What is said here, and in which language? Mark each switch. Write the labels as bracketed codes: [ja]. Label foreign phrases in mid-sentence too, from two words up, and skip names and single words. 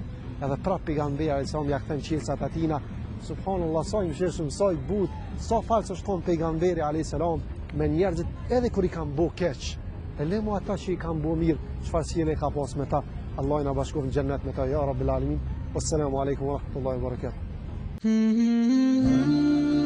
[sq] Edhe prap pejgamberi sa më ja kthen qelçat atina. Subhanallahu sa I mshirshëm, sa I but, sa falës është kon pejgamberi [ar] عليه السلام [sq] me njerëzit edhe kur I kanë bo keq. E lemo ata që I kanë bo mirë, çfarë sjellje ka pas me ta. Allah na bashkof në xhennet me ta, [ar] يا رب العالمين. والسلام عليكم ورحمة الله وبركاته.